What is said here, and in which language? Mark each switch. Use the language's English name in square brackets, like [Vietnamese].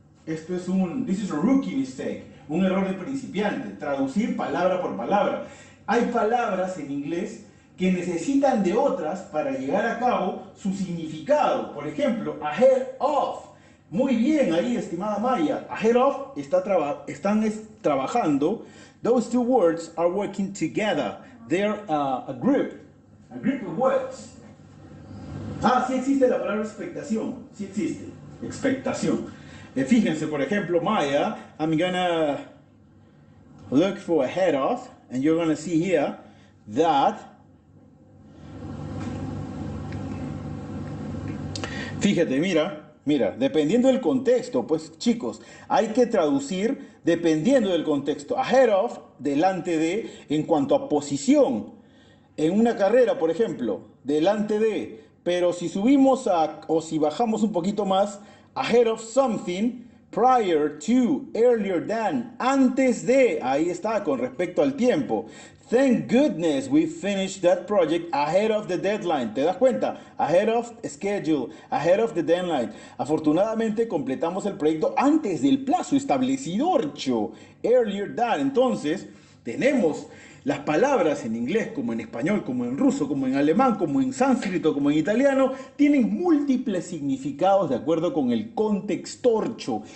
[English] This is a rookie mistake, [Spanish] un error de principiante, traducir palabra por palabra. Hay palabras en inglés que necesitan de otras para llegar a cabo su significado. Por ejemplo, ahead of. Muy bien ahí, estimada Maya. Ahead of están trabajando. [English] Those two words are working together. They're a group. A group of words. [Spanish] Sí existe la palabra expectación. Sí existe. Expectación. Fíjense, por ejemplo, [English] Maya, I'm gonna look for ahead of, and you're gonna see here that. [Spanish] Fíjate, mira, dependiendo del contexto, pues chicos, hay que traducir dependiendo del contexto. Ahead of, delante de, en cuanto a posición. En una carrera, por ejemplo, delante de, pero si subimos o si bajamos un poquito más, [English] ahead of something, prior to, earlier than, [Spanish] antes de, ahí está, con respecto al tiempo. [English] Thank goodness we finished that project ahead of the deadline. [Spanish] ¿Te das cuenta? [English] Ahead of schedule, ahead of the deadline. [Spanish] Afortunadamente completamos el proyecto antes del plazo establecido, [English] earlier than. [Spanish] Entonces, tenemos Las palabras en inglés, como en español, como en ruso, como en alemán, como en sánscrito, como en italiano, tienen múltiples significados de acuerdo con el contextorcho.